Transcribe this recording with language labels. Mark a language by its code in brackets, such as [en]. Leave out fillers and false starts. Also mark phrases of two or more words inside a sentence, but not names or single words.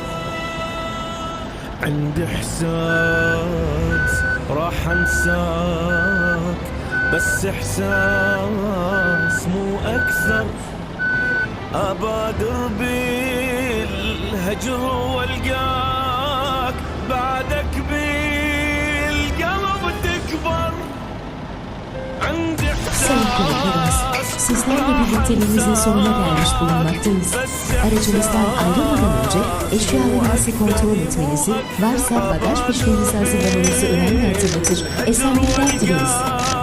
[ar] عندي إحساس راح أنساك، بس إحساس مو أكثر. أبادر بالهجر والقاك بعدك بالقلب تكبر. عندي [tr] Sayın konuklarımız, sizlerle birlikteliğimizin sonuna gelmiş bulunmaktayız. Aracınızdan ayrılmadan önce eşyalarınızı kontrol etmenizi, varsa bagaj fişlerinizi hazırlamanızı önemli hatırlatır. Esenlikler dileriz.